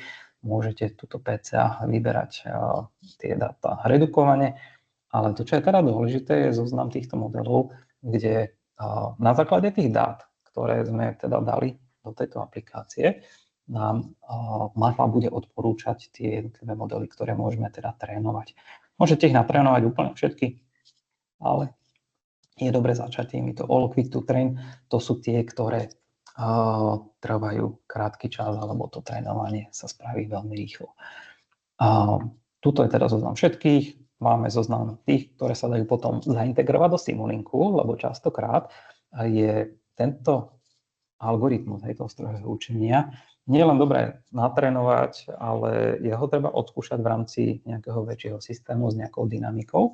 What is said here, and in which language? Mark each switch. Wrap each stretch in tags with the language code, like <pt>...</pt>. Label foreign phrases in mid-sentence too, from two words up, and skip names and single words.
<sk>Môžete túto PCA vyberať tie dáta redukovane, ale to, čo je teda dôležité, je zoznam týchto modelov, kde na základe tých dát, ktoré sme teda dali do tejto aplikácie, nám MATLAB bude odporúčať tie jednotlivé modely, ktoré môžeme teda trénovať. Môžete ich natrénovať úplne všetky, ale je dobre začať týmito</sk> <en>all quick to train.</en> <sk>To sú tie, ktoré trvajú krátky čas, alebo to trénovanie sa spraví veľmi rýchlo. Tuto je teda zoznam všetkých. Máme zoznam tých, ktoré sa dajú potom zaintegrovať do Simulinku, lebo častokrát je tento algoritmus toho strojového učenia nie len dobre natrénovať, ale jeho treba odskúšať v rámci nejakého väčšieho systému s nejakou dynamikou.</sk>